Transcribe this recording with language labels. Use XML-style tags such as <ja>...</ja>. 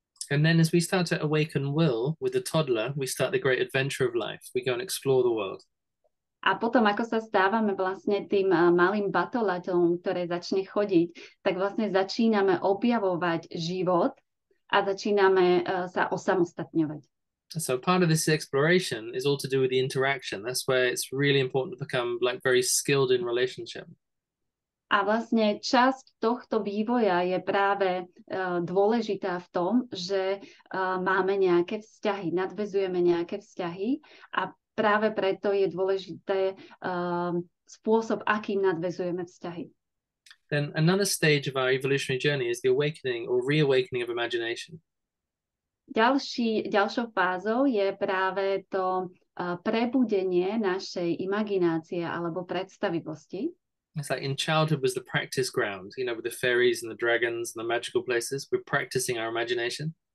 <en>And then as we start to awaken will with the toddler, we start the great adventure of life. We go and explore the world.</en> <sk>A potom, ako sa stávame vlastne tým malým batolaťom, ktoré začne chodiť, tak vlastne začíname objavovať život a začíname sa osamostatňovať.</sk> <en>So part of this exploration is all to do with the interaction. That's where it's really important to become like very skilled in relationship.</en> <sk>A vlastne časť tohto vývoja je práve dôležitá v tom, že máme nejaké vzťahy, nadväzujeme nejaké vzťahy a práve preto je dôležité spôsob, akým nadväzujeme vzťahy.</sk> <en>Then another stage of our evolutionary journey is the awakening or reawakening of imagination.</en> <sk>Ďalšou fázou je práve to prebudenie našej imaginácie alebo predstavivosti.</sk> <en>It's like in childhood was the practice ground, you know, with the fairies and the dragons and the magical places. We're practicing our imagination.</en>